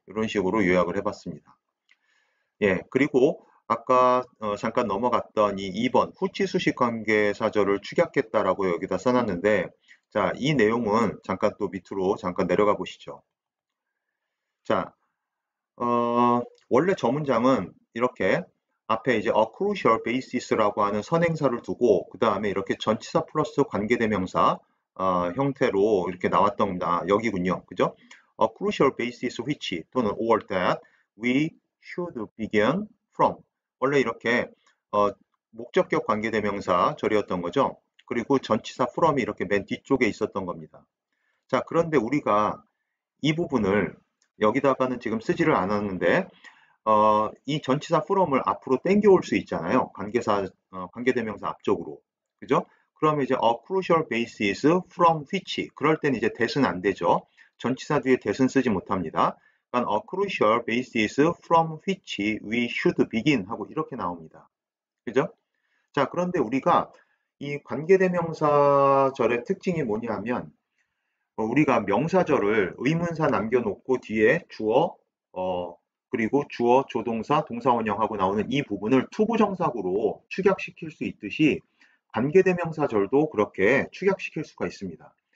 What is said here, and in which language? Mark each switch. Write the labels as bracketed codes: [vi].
[ko] 이런 식으로 요약을 해봤습니다. 예, 그리고 아까 잠깐 넘어갔던 이 2번 후치 수식 관계사절을 축약했다라고 여기다 써놨는데, 자, 이 내용은 잠깐 또 밑으로 잠깐 내려가 보시죠. 자, 원래 저 문장은 이렇게 앞에 이제 a crucial basis라고 하는 선행사를 두고 그 다음에 이렇게 전치사 플러스 관계대명사 형태로 이렇게 나왔던 겁니다. 여기군요. 그죠? [en] A crucial basis which [ko] 또는 [en] or that we should begin from. [ko] 원래 이렇게 목적격 관계대명사 절이었던 거죠. 그리고 전치사 from이 이렇게 맨 뒤쪽에 있었던 겁니다. 자, 그런데 우리가 이 부분을 여기다가는 지금 쓰지를 않았는데 이 전치사 from을 앞으로 땡겨올 수 있잖아요. 관계대명사 앞쪽으로. 그죠? 그러면 이제 [en] a crucial basis from which. [ko] 그럴 땐 이제 that은 안 되죠. 전치사 뒤에 that은 쓰지 못합니다. 그러니까 [en] a crucial basis from which we should begin [ko] 하고 이렇게 나옵니다. 그죠? 자, 그런데 우리가 이 관계대명사절의 특징이 뭐냐 하면 우리가 명사절을 의문사 남겨놓고 뒤에 주어, 그리고 주어, 조동사, 동사원형하고 나오는 이 부분을 투부정사구로 축약시킬 수 있듯이 관계대명사절도 그렇게 축약시킬 수가 있습니다.